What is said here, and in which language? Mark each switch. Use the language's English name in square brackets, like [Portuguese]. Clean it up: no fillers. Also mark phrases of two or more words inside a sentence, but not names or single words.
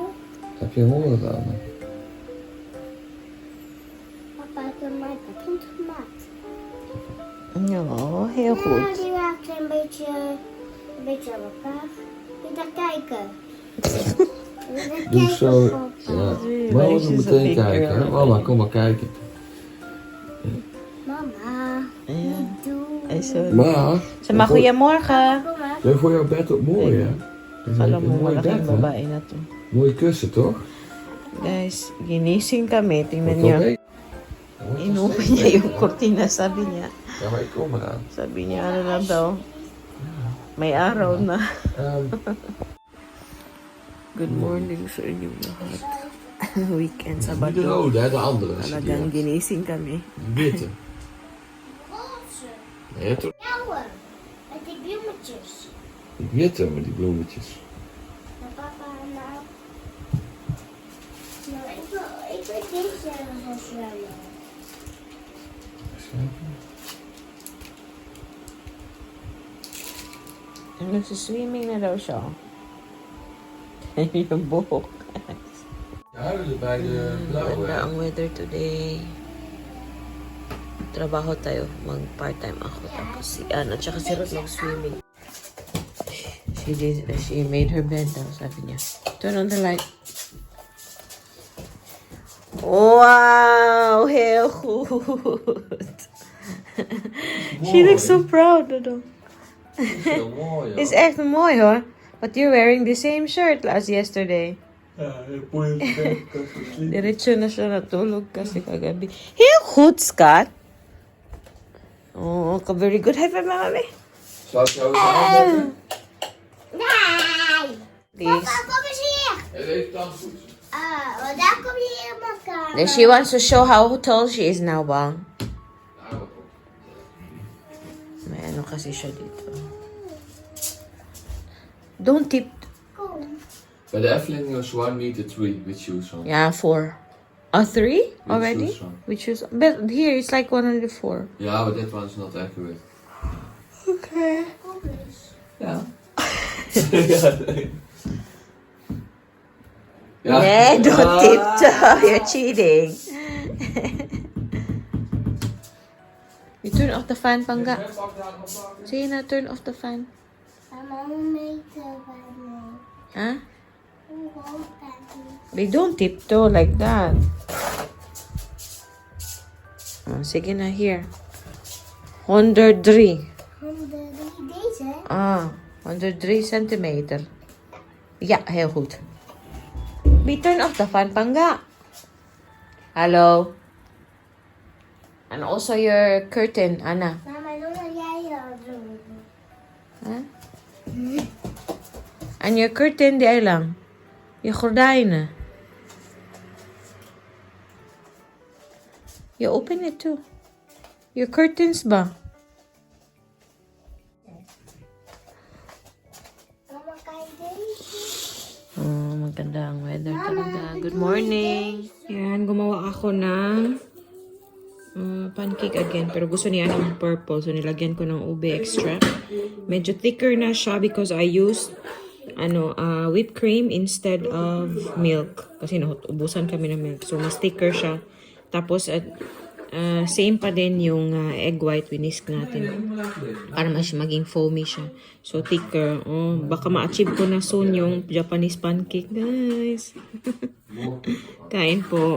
[Dutch] Heb je honger dan? Papa heeft een mooi patent gemaakt. Ja, heel Ja, goed. die raakt een beetje aan elkaar. Moet je daar kijken? Moet je daar Doe kijken, zo. papa? Ja. [English] Really [Dutch] Mama [English] like [Dutch] moet [English] she's a [Dutch] meteen [English] big [Dutch] kijken. girl. Hè? Mama, kom maar kijken. Mama, Ja. niet doen. [English] Ay, sorry. [Dutch] Maar, Zeg maar, goeiemorgen. Kom maar. ben voor jouw bed ook mooi, hè? Dat is [Filipino] Alam [Dutch] een [Filipino] mo, [Dutch] mooi [Filipino] malaking [Dutch] bed, hè? [Filipino] babae na to. [Dutch] Mooie kussen, toch? [Filipino] Guys, ginising kami. Tingnan [Dutch] Wat [Filipino] niyo. [Dutch] oké? [Filipino] Inupan niya yung cortina, sabi niya. [Dutch] Ja, maar ik kom eraan. [Filipino] Sabi niya, ano na daw. May araw na. [English] Good morning [Filipino] sa inyong lahat. Weekend, [Dutch] Niet de [Filipino] Sabado. [Dutch] rode, hè? De andere. [Filipino] Talagang ginising kami. [Dutch] Die witte. Roze. Nee, toch? Blauwe. Met die bloemetjes. Die witte met die bloemetjes. Maar papa, nou... Nou, ik wil deze gaan zwemmen. [Filipino] Nagsiswimming na daw siya. Yung buhok. [Dutch] Huilen bij de blauwe. [Filipino] Ganda ang [English] weather today. [Filipino] Trabaho tayo. Mag-part-time ako. Tapos si Anna at saka si Ruth mag-swimming. [English] She made her bed daw, [Filipino] sabi niya. [English] Turn on the light. Wow! [Dutch] Heel goed! [English] She looks so proud. [Filipino] Ano? [Dutch] Heel mooi, Is echt mooi hoor. [English] But you're wearing the same shirt as yesterday. [Dutch] Ja, heel mooi. [Filipino] Diretso na siya natulog kasi kagabi. [Dutch] Heel goed, Scott. [English] Oh, very good. High five, mama. [Dutch] Zal ik jou eens aanzetten? Nee! [English] Please. [Dutch] Papa, kom eens hier! Even tandpoetsen. Want daar kom je hier in mijn kamer. [English] Then she wants to show how tall she is now, bang. [Dutch] Nou, [Filipino] May ano kasi siya dito. [English] Don't tip. [Dutch] Kom. bij de Efteling was 1 meter 3 [English] with shoes on. Yeah, 4. Oh, 3 already? shoes on. Which is, but here it's like 104. Ja, but that one's not accurate. Okay. [Dutch] Kom eens. Ja. Ja, nee. Ja. [English] Yeah, don't tiptoe. You're cheating. You turn off the fan, [Filipino] Pangga. Sige na, [English] turn off the fan. [Dutch] Mama, hoe meter bij mij? Huh? Hoe hoog ben je? [English] They don't tiptoe like that. [Filipino] Oh, sige na, [English] here. 103. [Dutch] Deze? Ah, 103 centimeter. Ja, heel goed. [English] We turn off the fan, Pangga. Hello. And also your curtain, Anna. [Dutch] Mama, doe maar jij dat doen. [English] Huh? And your curtain, [Filipino] di ay lang. Yung gordijnen. [English] You open it too. Your curtains ba? [Dutch] Mama, kijk deze. [Filipino] Oh, maganda ang weather talaga. [English] Good morning. [Filipino] Yan, gumawa ako ng [English] pancake again. [Filipino] Pero gusto niya ng purple. So, nilagyan ko ng ube extra. [English] Medyo thicker [Filipino] na siya [English] because I used whipped cream instead of milk. [Filipino] Kasi ubusan kami ng milk. So, mas thicker siya. Tapos, same pa din yung [English] egg white whisk [Filipino] natin. Para mas maging foamy siya. [English] So, thicker. [Filipino] Oh, baka ma-achieve ko na soon yung [English] Japanese pancake, [Filipino] guys. Kain po.